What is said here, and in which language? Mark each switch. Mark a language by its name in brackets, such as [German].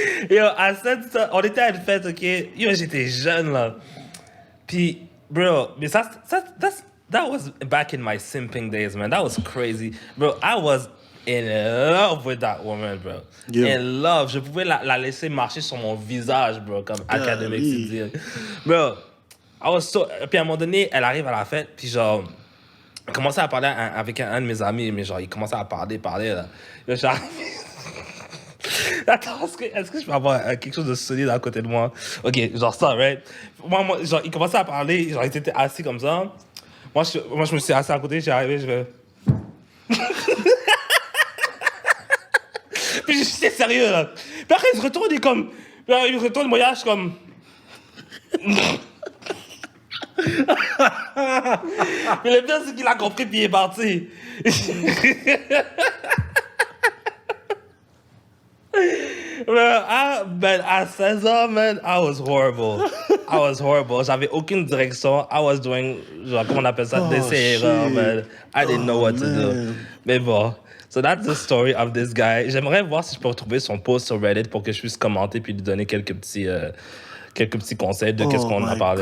[French] Yo, à 7, on était à une fête, OK? Yo, j'étais jeune, là. Puis, bro, mais [English] that was back in my simping days, man. That was crazy. Bro, I was in love with that woman, bro. Yeah. In love. [French] Je pouvais la laisser marcher sur mon visage, bro, comme académique, c'est dire. [English] Bro, I was so... [French] Puis à un moment donné, elle arrive à la fête, puis genre... Elle commençait à parler avec un de mes amis, mais genre, il commençait à parler, là. Yo, j'arrive... Attends, est-ce que je peux avoir quelque chose de solide à côté de moi? OK, genre ça, right? Moi, genre, il commençait à parler, genre, il était assis comme ça. Moi, je me suis assis à côté, j'ai arrivé, je vais... Puis j'étais sérieux, là. Puis après, il se retourne, il comme... Il retourne, moi, je suis comme... Mais le pire, c'est qu'il a compris, puis il est parti. [English] Man, [French] à 16 ans, [English] man, I was horrible. [French] J'avais aucune direction. [English] I was doing, [French] genre, comment on appelle ça, des erreurs, [English] man. I didn't know what to do. [French] Mais bon, [English] so that's the story of this guy. [French] J'aimerais voir si je peux retrouver son post sur Reddit pour que je puisse commenter puis lui donner quelques petits conseils de qu'est-ce qu'on a parlé.